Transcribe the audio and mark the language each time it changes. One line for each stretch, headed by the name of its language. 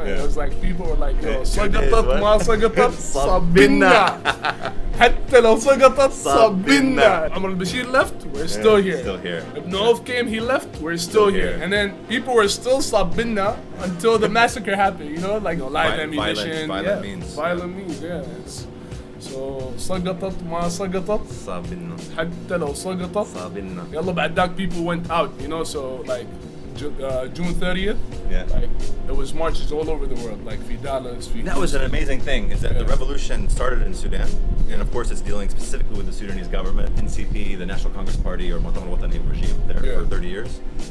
English: And it was like, people were like, yo,
Arabic: سقطت ما سقطت صبنا
English: حتى لو سقطت صبنا. Omar al-Bashir left, we're still here. Still here. Ibn Auf came, he left, we're still here. And then people were still sabinna until the massacre happened, you know, like live ammunition. Violent means. Violent means, yeah. So
Arabic: سقطت ما سقطت صابنا حتى لو سقطت صابنا. يلا بعد ذاك
English: people went out, you know, so like June 30th, like it was marches all over the world, like Fidalas. That was an amazing thing, is that the revolution started in Sudan, and of course it's dealing specifically with the Sudanese government, NCP, the National Congress Party, or Mu'tamar Watani regime there for 30 years.